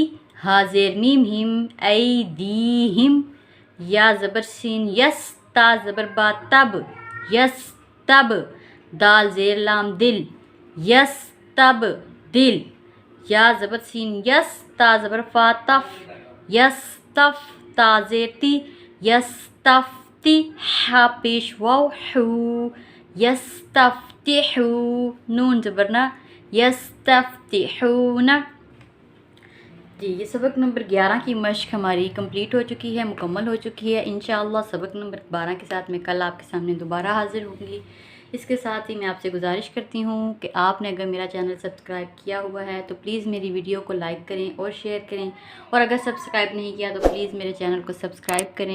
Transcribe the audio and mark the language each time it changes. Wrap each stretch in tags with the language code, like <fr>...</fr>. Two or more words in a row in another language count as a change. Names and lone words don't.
<ur>ہا زیر میم ہم، ایدیہم۔ یا زبر سین یس، تا زبر با تب، یس تب۔ دال زیر لام دل، یس تب دل۔ یا زبر سین یس، تا زبر فا تف، یس تف۔ تا زیر تی، یس تف تی۔ ہا پیش واو حو، یس تف یستفتحو نون زبرنا یستفتحون. جی یہ سبق نمبر 11 کی مشق ہماری کمپلیٹ ہو چکی ہے، مکمل ہو چکی ہے. انشاءاللہ سبق نمبر 12 کے ساتھ میں کل آپ کے سامنے دوبارہ حاضر ہوں گی. اس کے ساتھ ہی میں آپ سے گزارش کرتی ہوں کہ آپ نے اگر میرا چینل سبسکرائب کیا ہوا ہے تو پلیز میری ویڈیو کو لائک کریں اور شیئر کریں، اور اگر سبسکرائب نہیں کیا تو پلیز میرے چینل کو سبسکرائب کریں.</ur>